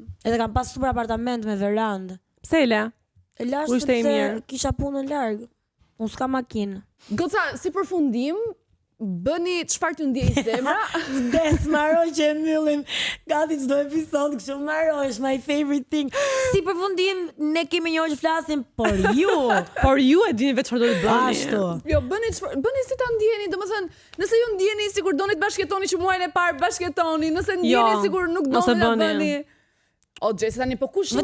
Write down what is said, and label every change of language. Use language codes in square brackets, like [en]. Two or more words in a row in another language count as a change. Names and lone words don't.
[sq] edhe kam pas super apartament me verandë. Pse le? E lash Ku ishte I sepse mirë? kisha punën larg. Unë s'kam makinë. Goca, si përfundim, bëni çfarë t'ju ndjej zemra. Des maro që e mbyllim gati çdo episod kështu maro është [en] my favorite thing. [sq] Si përfundim ne kemi një orë që flasim por ju. Por ju e dini vetë çfarë do të bëni. Ashtu. Jo, bëni si ta ndjeni, domethënë, nëse ju ndjeni sikur doni të bashkëtoni që muajin e parë bashkëtoni, nëse ndjeni Jo, sikur nuk mos e doni ta bëni. bëni. O Gjesi tani po kush